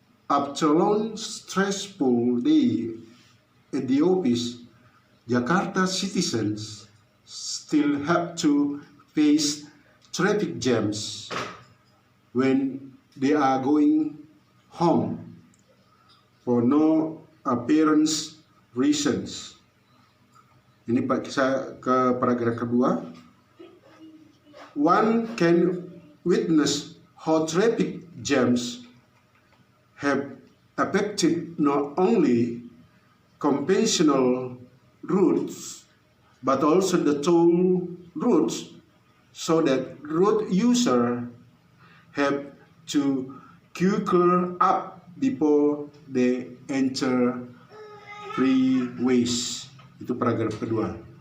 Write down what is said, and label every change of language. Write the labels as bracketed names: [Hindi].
[English] After long stressful day at the office, Jakarta citizens still have to face traffic jams when they are going home for no appearance reasons. [Indonesian] Ini saya ke paragraf kedua. [English] One can witness how traffic jams have affected not only conventional routes but also the toll routes, so that road users have to queue up before they enter freeways. [Indonesian] Itu paragraf kedua.